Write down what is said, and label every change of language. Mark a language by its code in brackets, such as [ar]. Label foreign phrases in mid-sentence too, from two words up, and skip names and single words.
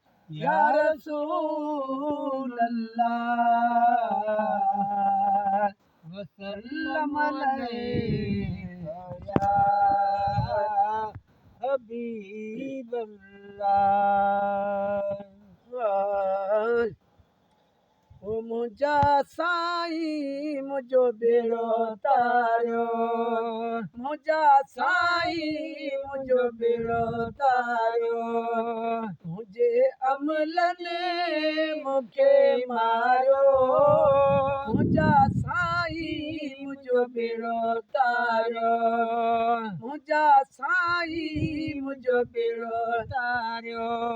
[ar] يا رسول الله، وسلم عليك يا حبيب الله۔ [sd] او منهنجا سائين، منهنجو بيڙو تاريو، منهنجا سائين، منهنجو بيڙو تاريو۔ منهنجي عملن مونکي ماريو، منهنجا سائين، منهنجو بيڙو تاريو، منهنجا سائين، منهنجو بيڙو تاريو۔